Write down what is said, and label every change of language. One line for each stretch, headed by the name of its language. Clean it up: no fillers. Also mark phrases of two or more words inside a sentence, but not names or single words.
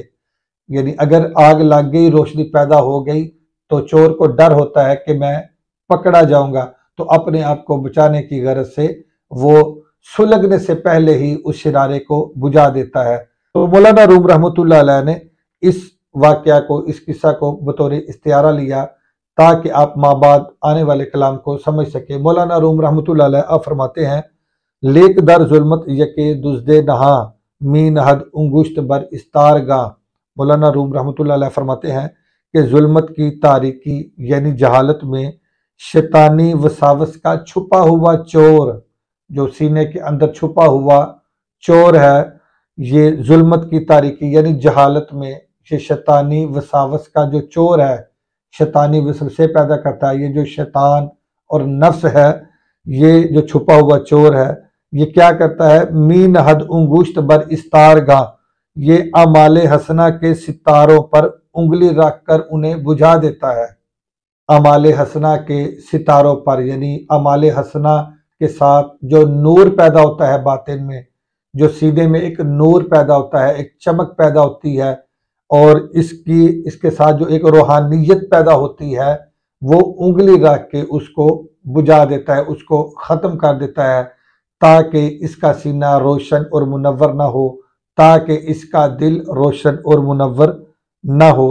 Urdu: یعنی اگر آگ لگ گئی، روشنی پیدا ہو گئی تو چور کو ڈر ہوتا ہے کہ میں پکڑا جاؤں گا، تو اپنے آپ کو بچانے کی غرض سے وہ سلگنے سے پہلے ہی اس شرارے کو بجھا دیتا ہے۔ تو مولانا روم
Arabic: رحمۃ اللہ علیہ
Urdu: نے اس واقعہ کو، اس قصہ کو بطور استعارہ لیا تاکہ آپ ماں بعد آنے والے کلام کو سمجھ سکے۔ مولانا روم
Arabic: رحمۃ اللہ علیہ
Urdu: آپ فرماتے ہیں،
Persian: لیک در ظلمت یکے دزدے نہاں می نہد انگشت بر استار گاں۔
Urdu: مولانا روم
Arabic: رحمۃ اللہ علیہ
Urdu: فرماتے ہیں کہ ظلمت کی تاریکی یعنی جہالت میں شیطانی وساوس کا چھپا ہوا چور، جو سینے کے اندر چھپا ہوا چور ہے، یہ ظلمت کی تاریکی یعنی جہالت میں یہ شیطانی وساوس کا جو چور ہے، شیطانی وسوسے پیدا کرتا ہے، یہ جو شیطان اور نفس ہے، یہ جو چھپا ہوا چور ہے، یہ کیا کرتا ہے؟
Persian: می نہد انگشت بر استار گاں،
Urdu: یہ اعمال حسنہ کے ستاروں پر انگلی رکھ کر انہیں بجھا دیتا ہے۔ اعمال حسنہ کے ستاروں پر یعنی اعمال حسنہ کے ساتھ جو نور پیدا ہوتا ہے باطن میں، جو سینے میں ایک نور پیدا ہوتا ہے، ایک چمک پیدا ہوتی ہے، اور اس کے ساتھ جو ایک روحانیت پیدا ہوتی ہے، وہ انگلی رکھ کے اس کو بجھا دیتا ہے، اس کو ختم کر دیتا ہے تاکہ اس کا سینہ روشن اور منور نہ ہو، تاکہ اس کا دل روشن اور منور نہ ہو۔